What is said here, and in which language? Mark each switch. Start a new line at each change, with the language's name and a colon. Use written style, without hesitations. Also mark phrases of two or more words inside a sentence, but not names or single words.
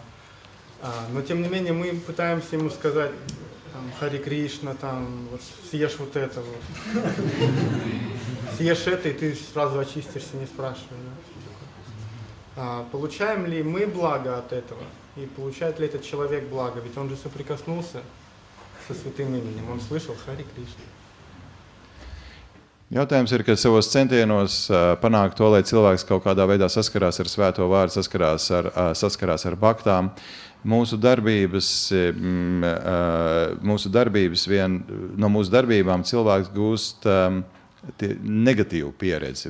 Russian: Но тем не менее мы пытаемся ему сказать, там, Хари Кришна, там, вот, съешь вот это вот. Съешь это, и ты сразу очистишься, не спрашивая. Да? Получаем ли мы благо от этого? И получает ли этот человек благо? Ведь он же соприкоснулся со святым именем, он слышал Хари Кришна.
Latvian: Jautājums ir, ka savos centienos panākt to, lai cilvēks kaut kādā veidā saskarās ar svēto vārdu, saskarās ar baktām. No mūsu darbībām cilvēks gūst negatīvu pieredzi.